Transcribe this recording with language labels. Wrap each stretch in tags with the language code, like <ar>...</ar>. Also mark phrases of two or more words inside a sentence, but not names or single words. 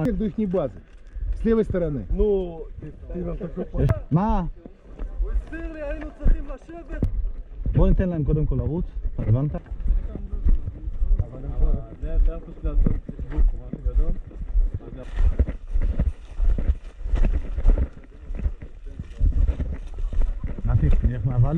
<ru>До их базы. С левой стороны. Ну, ты нам такой...</ru> <he>מה? הוא הסביר לי, היינו צריכים לשבת. בוא ניתן להם קודם כל לרוץ, הבנת? זה היה פשוט לעשות בוק, משהו גדול. נתי, נלך מהוואלי?</he>